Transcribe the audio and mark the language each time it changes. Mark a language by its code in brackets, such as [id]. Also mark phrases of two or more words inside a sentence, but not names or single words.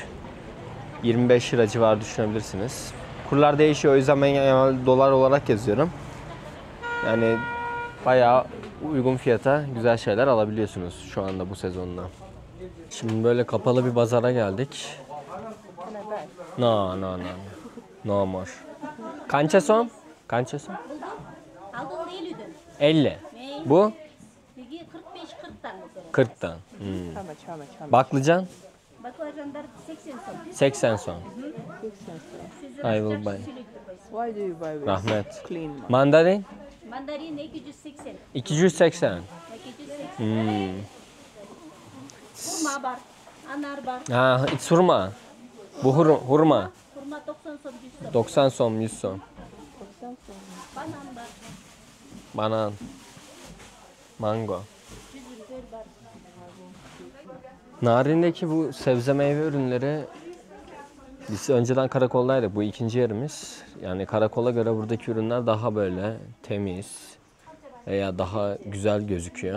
[tr] 25 lira civarı düşünebilirsiniz. Kurlar değişiyor, o yüzden ben genelde dolar olarak geziyorum. Yani bayağı uygun fiyata güzel şeyler alabiliyorsunuz şu anda bu sezonda. Şimdi böyle kapalı bir pazara geldik. [en] No more. [ky] Канча сом? Канча сом? 50. [tr] Bu? 40'tan. Baklıcan? Baklıcanlar 80 som. 80 som. [en] I will buy. Why do you buy with [ky] Rahmet. [en] clean? [tr] Mandarin? Mandarin 280. 280. 280. Hurma var. Anar var. [en] Ha, it's hurma. [tr] Bu hurma. Hurma 90 som 100 som. 90 som, 100 som. Banan var. Banan. Mango. Narin'deki bu sebze meyve ürünleri, biz önceden karakoldaydık. Bu ikinci yerimiz. Yani karakola göre buradaki ürünler daha böyle temiz veya daha güzel gözüküyor.